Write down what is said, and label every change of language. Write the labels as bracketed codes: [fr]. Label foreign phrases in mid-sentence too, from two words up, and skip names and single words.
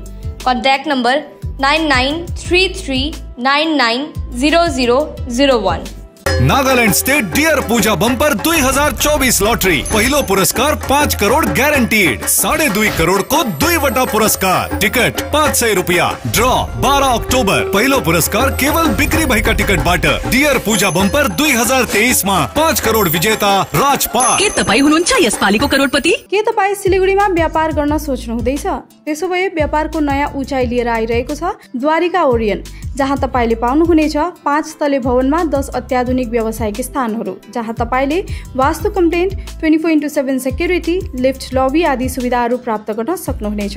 [en] contact number 9933990001। [ne] नागालैंड स्टेट डियर पूजा बंपर 2024 लॉटरी पहिलो पुरस्कार 5 करोड़ गैरंटीड 2.5 करोड़ को 2 पुरस्कार टिकट 500 रुपया ड्रॉ 12 अक्टोबर पहिलो पुरस्कार केवल बिक्री भएका टिकट बाट डियर पूजा बंपर 2023 मा 5 करोड़ विजेता राजपाल। के तपाई हुनुहुन्छ यसपालिको करोडपति? के तपाई सिलीगुडीमा व्यापार गर्न सोच्नु हुँदैछ? त्यसो भए व्यापारको नयाँ उचाइ लिएर आइरहेको छ द्वारिका ओरियन, जहाँ तपाईले पाउनुहुनेछ 5 तले भवनमा 10 अत्याधुनिक व्यावसायिक स्थानहरू, जहाँ तपाईले वास्तु कम्प्लेन्ट, 24/7 सेक्युरिटी, लिफ्ट, लबी आदि सुविधाहरू प्राप्त गर्न सक्नुहुनेछ।